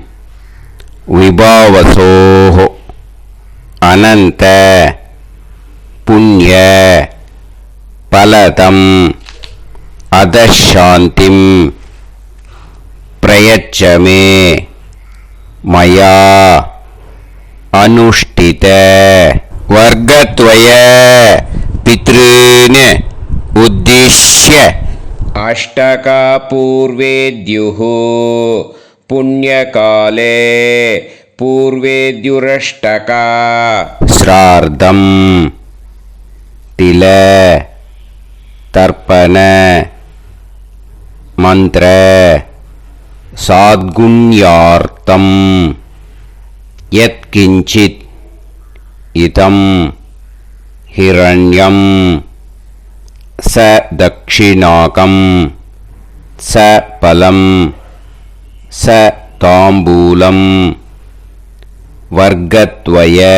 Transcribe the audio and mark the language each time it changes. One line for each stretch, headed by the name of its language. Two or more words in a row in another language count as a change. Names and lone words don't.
Sanskrit: विभावसोः अनन्त पुण्य फलदम् अतः शान्तिं प्रयच्छ मे मया अनुष्ठित वर्गद्वय पितॄन् उद्दिश्य अष्टका पूर्वेद्युः पुण्यकाले पूर्वेद्युरष्टका ஸ்ரார்த்தம் तिल तर्पण मंत्र साद्गुण्यार्थम यत्किंचित इदं हिरण्यं स दक्षिणाकं स फलं स ताम्बूलं वर्गद्वय